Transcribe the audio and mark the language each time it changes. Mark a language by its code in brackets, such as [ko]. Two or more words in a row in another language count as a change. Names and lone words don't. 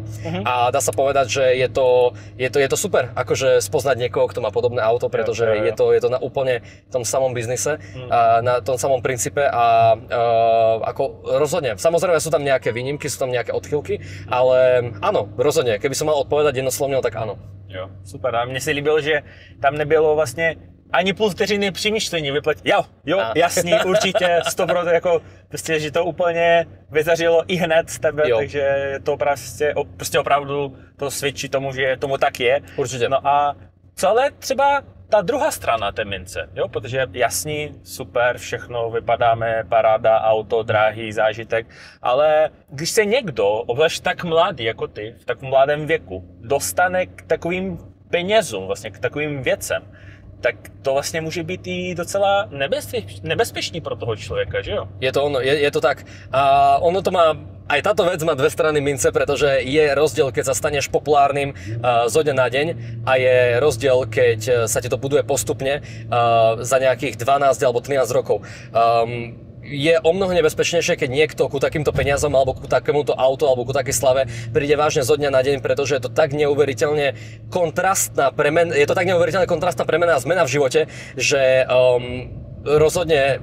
[sk] A dá sa povedať, že je to super, akože spoznať niekoho, kto má podobné auto, pretože je to na úplne tom samom biznise, na tom samom princípe a ako rozhodne. Samozrejme sú tam nejaké výnimky, sú tam nejaké odchýlky, ale áno, rozhodne. Keby som mal odpovedať jednoslovne, tak áno. [cs] Jo, super. A mne se líbilo, že tam nebylo vlastně ani půl vteřiny přemýšlení, vypleť. Jo, jasný, určitě, 100%, jako prostě, že to úplně vyzařilo i hned z tebe, takže to prostě opravdu to svědčí tomu, že tomu tak je. Určitě. No a co ale třeba ta druhá strana té mince, jo, protože jasný, super, všechno, vypadáme, paráda, auto, drahý zážitek, ale když se někdo, obzvlášť tak mladý jako ty, v tak mladém věku, dostane k takovým penězům, vlastně k takovým věcem, tak to vlastně může být i docela nebezpečný pro toho člověka, že jo? Je to ono, je to tak. [sk] A ono to má, aj táto vec má dve strany mince, pretože je rozdiel, keď sa staneš populárnym zo dňa na deň a je rozdiel, keď sa ti to buduje postupne za nejakých 12 alebo 13 rokov. Je o mnoho nebezpečnejšie, keď niekto ku takýmto peniazom alebo ku takémuto autu alebo ku takej slave príde vážne zo dňa na deň, pretože je to tak neuveriteľne kontrastná premena a zmena v živote, že rozhodne